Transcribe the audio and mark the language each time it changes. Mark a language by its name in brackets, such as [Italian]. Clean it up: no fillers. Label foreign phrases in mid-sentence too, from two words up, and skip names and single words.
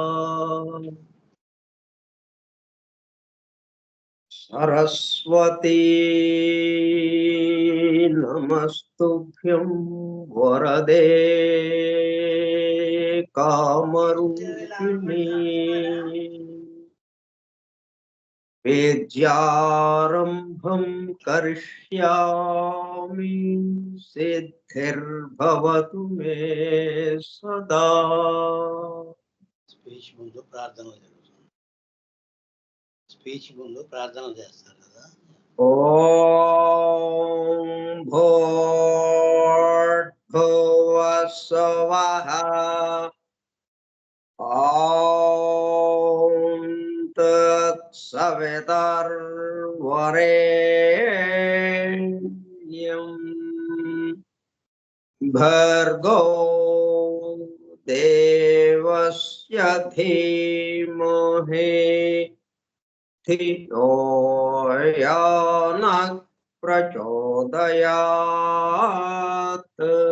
[Sanskrit] सरस्वती नमस्तुभ्यं वरदे कामरूपिणी विद्यारम्भं करिष्यामि सिद्धिर्भवतु मे सदा। [Telugu] స్పీచ్ ముందు ప్రార్థనలు జరుగుతుంది. స్పీచ్ ముందు ప్రార్థనలు చేస్తారు కదా. [Sanskrit] ఓం భూర్భువస్సువః ఓం తత్సవితుర్వరేణ్యం భర్గో దేవస్య ధీమహి ధియో యో నః ప్రచోదయాత్.